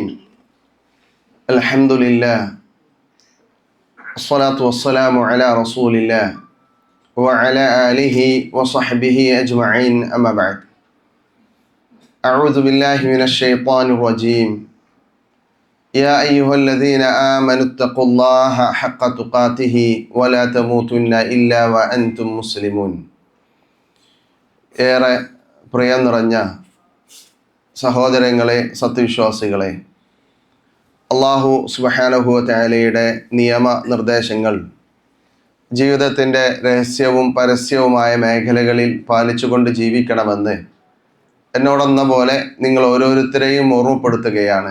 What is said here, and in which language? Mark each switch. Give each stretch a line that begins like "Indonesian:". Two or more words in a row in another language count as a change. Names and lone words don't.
Arabic: الحمد لله والصلاة والسلام على رسول الله وعلى آله وصحبه أجمعين، أما بعد. أعوذ بالله من الشيطان الرجيم. يا أيها الذين آمنوا اتقوا الله حق تقاته ولا تموتن إلا وأنتم مسلمون.
Malayalam: ഏറെ പ്രിയം നിറഞ്ഞ സഹോദരങ്ങളെ, സത്യവിശ്വാസികളെ,
Arabic: الله سبحانه وتعالى
Malayalam: നിയമ നിർദ്ദേശങ്ങൾ ജീവിതത്തിൻ്റെ രഹസ്യവും പരസ്യവുമായ മേഖലകളിൽ പാലിച്ചുകൊണ്ട് ജീവിക്കണമെന്ന് എന്നോടെന്ന പോലെ നിങ്ങൾ ഓരോരുത്തരെയും ഓർമ്മപ്പെടുത്തുകയാണ്.